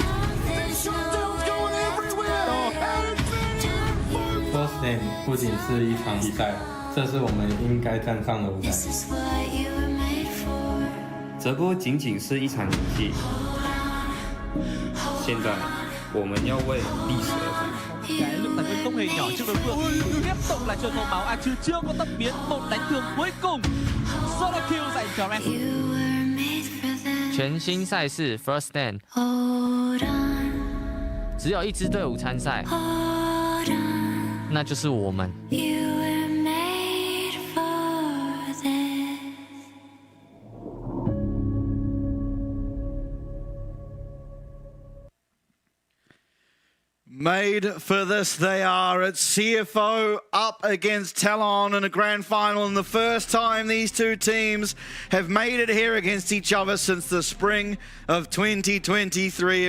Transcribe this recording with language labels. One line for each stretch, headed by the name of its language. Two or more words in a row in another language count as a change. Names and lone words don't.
Chinese: First Name 不仅是一场比赛，这是我们应该站上的舞台。这不仅仅是一场游戏，现在我們要為歷史而戰。
Vietnamese: Lúc tài nguyên không hề nhỏ trước đối phương, tiếp tục là trường màu máu Archer chưa có tắt biến một đánh thường cuối cùng.
English: Solo kill
Vietnamese: dành cho Red.
Chinese: 全新赛事 First Stand，只有一支队伍参赛，那就是我们。
English: Made for this they are. It's CFO up against TLN in a grand final, and the first time these two teams have made it here against each other since the spring of 2023.